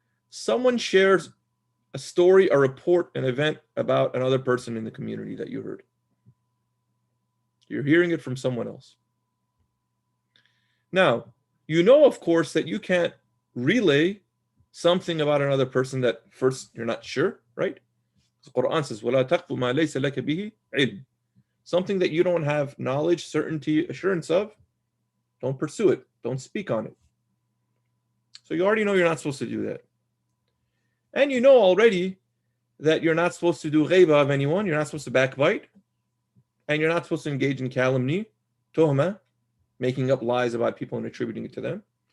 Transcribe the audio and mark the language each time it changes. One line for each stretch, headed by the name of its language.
English: Someone shares a story, a report, an event about another person in the community that you heard. You're hearing it from someone else. Now, you know, of course, that you can't relay something about another person that first you're not sure, right? The Quran says,
Arabic: وَلَا تَقْفُ مَا لَيْسَ لَكَ بِهِ عِلْمٍ.
English: Something that you don't have knowledge, certainty, assurance of, don't pursue it. Don't speak on it. So you already know you're not supposed to do that. And you know already that you're not supposed to do ghaiba of anyone. You're not supposed to backbite. And you're not supposed to engage in calumny, tuhma, making up lies about people and attributing it to them.